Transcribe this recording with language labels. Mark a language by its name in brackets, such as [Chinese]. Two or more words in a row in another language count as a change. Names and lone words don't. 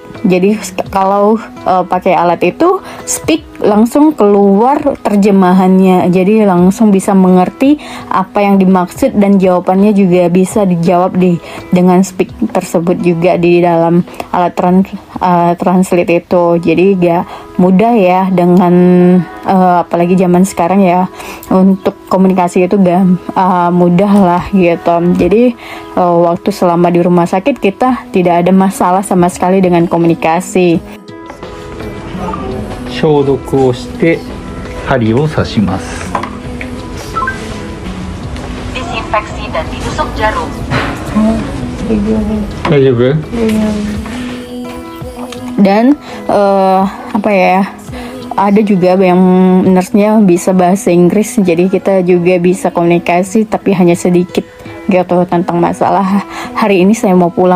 [Indonesian] Jadi kalau pakai alat itu speak, langsung keluar terjemahannya, jadi langsung bisa mengerti apa yang dimaksud, dan jawabannya juga bisa dijawab dengan speak tersebut juga di dalam alat translate itu. Jadi gak mudah ya, dengan apalagi zaman sekarang ya, untuk komunikasi itu gak mudah lah gitu. Jadi waktu selama di rumah sakit kita tidak ada masalah sama sekali dengan komunikasi. [Japanese] 消毒をして針を刺します。 [Indonesian] Disinfeksi dan ditusuk jarum. [Japanese] 大丈夫？ [Indonesian] Dan ada juga yang nurse-nya bisa bahasa Inggris, jadi kita juga bisa komunikasi tapi hanya sedikit gitu tentang masalah hari ini saya mau pulang.